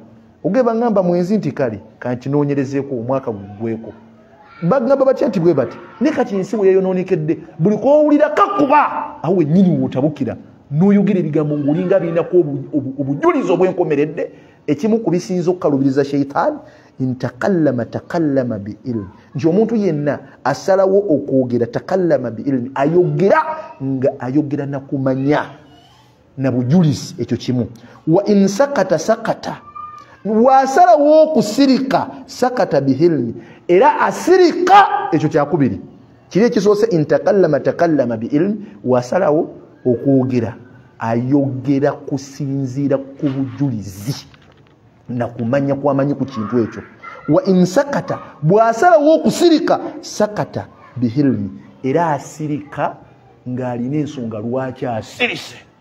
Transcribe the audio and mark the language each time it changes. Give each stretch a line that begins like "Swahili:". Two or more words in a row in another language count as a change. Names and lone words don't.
Ganda: Ogeba ngamba mwenzi nti kale kanti noonyerezeeko omwaka guggweko. Bagamba batya nti bwe bati, ne kati ensi bwe yayonoonekedde, buli kwowulira kakuba awo wennyini wootabukira n'oyogera ebigambo ng'olinga birinako obujulizi obwenkomeredde. Ekimu ku bisinza okukalubiriza sheitaani
Arabic: تكلم بعلم,
Ganda: nti omuntu yenna asalawo okwogera
Arabic: تكلم بعلم,
Ganda: ayogera nga ayogera nakumanya na bujulizi. Ekyo kimu.
Arabic: وإن سكت,
Ganda: wasalawo okusirika
Arabic: سكت بعلم,
Ganda: era asirika. Ekyo kyakubiri. Kiri ekisoose
Arabic: تكلم بعلم,
Ganda: wasalawo okwogera ayogera kusinziira ku bujulizi na kumanya kwamanyi ku kintu ekyo.
Arabic: وإن سكت
Ganda: bwasala wokusirika
Arabic: سكت بعلم
Ganda: era asirika ng'alina ensonga lwaki asirise.